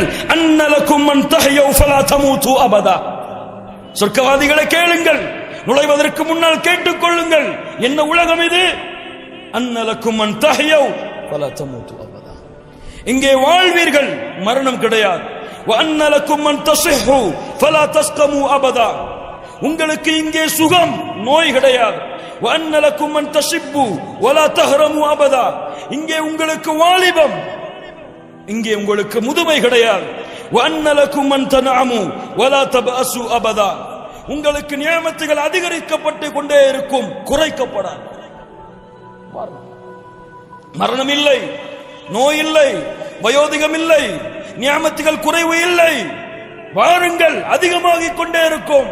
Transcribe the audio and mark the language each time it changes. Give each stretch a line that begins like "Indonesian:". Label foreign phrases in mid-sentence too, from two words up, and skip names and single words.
Arabic: أن لكم أن تحيوا فلا تموتوا أبدا.
Tamil: சொர்க்கவாதிகளை கேளுங்கள், நுழைவதற்கு முன்னால் கேட்டுக்கொள்ளுங்கள். என்ன உலகம் இது?
Arabic: أن لكم أن تحيوا فلا تموتوا أبدا.
Tamil: இங்கே வாழ்வீர்கள், மரணம் கிடையாது.
Arabic: وأن لكم أن تصحوا فلا تسقموا أبدا.
Tamil: உங்களுக்கு இங்கே சுகம், நோய் கிடையாது.
Arabic: وَأَنَّ لَكُمْ مَنْ تَشِبُّوا وَلَا تَهْرَمُوا أَبَدًا.
Tamil: இங்கே உங்களுக்கு வாலிபம், இங்கே உங்களுக்கு முதுமை கிடையாது.
Arabic: وَأَنَّ لَكُمْ مَنْ تَنْعَمُوا وَلَا تَبْأَسُوا أَبَدًا.
Tamil: உங்களுக்கு நியமத்துகள் அதிகரிக்கப்பட்டு கொண்டே இருக்கும், குறைக்கப்படாது. மரணம் இல்லை, நோய் இல்லை, வயோதிகம் இல்லை, நியமத்துகள் குறைவு இல்லை. வாருங்கள், அதிகமாகிக் கொண்டே இருக்கும்.